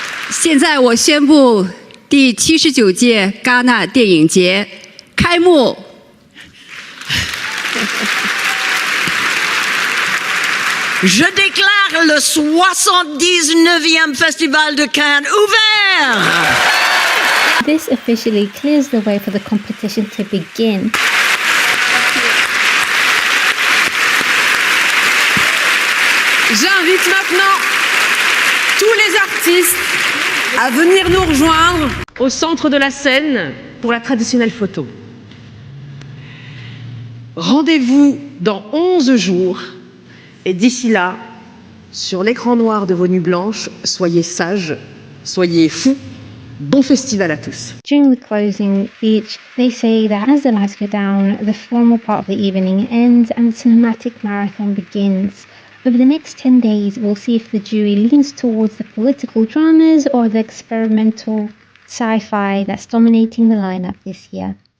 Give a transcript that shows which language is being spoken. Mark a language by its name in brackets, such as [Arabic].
[Chinese] 现在我宣布第79届戛纳电影节开幕。 [French] Je déclare le 79e Festival de Cannes ouvert. [English] This officially clears the way for the competition to begin. [French] J'invite maintenant tous les artistes à venir nous rejoindre au centre de la scène pour la traditionnelle photo. Rendez-vous dans 11 jours et d'ici là, sur l'écran noir de vos nuits blanches, soyez sages, soyez fous Bon festival à tous. [English] During the closing speech, they say that as the lights go down, the formal part of the evening ends and the cinematic marathon begins. Over the next 10 days, we'll see if the jury leans towards the political dramas or the experimental sci-fi that's dominating the lineup this year.